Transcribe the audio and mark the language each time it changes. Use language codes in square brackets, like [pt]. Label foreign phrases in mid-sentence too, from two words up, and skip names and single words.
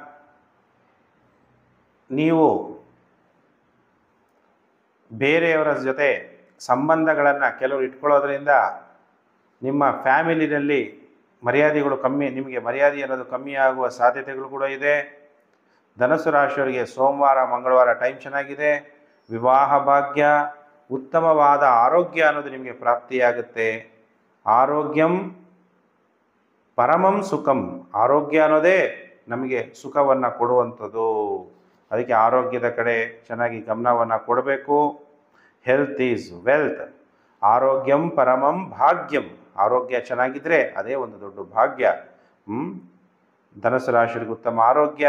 [kn] ನೀವು ಬೇರೆಯವರ ಜೊತೆ ಸಂಬಂಧಗಳನ್ನು ಕೆಲವರು ಇಟ್ಕೊಳ್ಳೋದ್ರಿಂದ ನಿಮ್ಮ ಫ್ಯಾಮಿಲಿನಲ್ಲಿ ಮರ್ಯಾದೆಗಳು ಕಮ್ಮಿ, ನಿಮಗೆ ಮರ್ಯಾದೆ ಅನ್ನೋದು ಕಮ್ಮಿ ಆಗುವ ಸಾಧ್ಯತೆಗಳು ಕೂಡ ಇದೆ. ಧನಸ್ಸು ರಾಶಿಯವರಿಗೆ ಸೋಮವಾರ ಮಂಗಳವಾರ ಟೈಮ್ ಚೆನ್ನಾಗಿದೆ. ವಿವಾಹ ಭಾಗ್ಯ, ಉತ್ತಮವಾದ ಆರೋಗ್ಯ ಅನ್ನೋದು ನಿಮಗೆ ಪ್ರಾಪ್ತಿಯಾಗುತ್ತೆ. [sa] ಆರೋಗ್ಯಂ ಪರಮಂ ಸುಖಂ. [kn] ಆರೋಗ್ಯ ಅನ್ನೋದೇ ನಮಗೆ ಸುಖವನ್ನು ಕೊಡುವಂಥದ್ದು. ಅದಕ್ಕೆ ಆರೋಗ್ಯದ ಕಡೆ ಚೆನ್ನಾಗಿ ಗಮನವನ್ನು ಕೊಡಬೇಕು. [en] health is wealth. [sa] ಆರೋಗ್ಯಂ ಪರಮಂ ಭಾಗ್ಯಂ. [kn] ಆರೋಗ್ಯ ಚೆನ್ನಾಗಿದ್ದರೆ ಅದೇ ಒಂದು ದೊಡ್ಡ ಭಾಗ್ಯ. ಧನಸ್ಸು ರಾಶಿಯವರಿಗೆ ಉತ್ತಮ ಆರೋಗ್ಯ.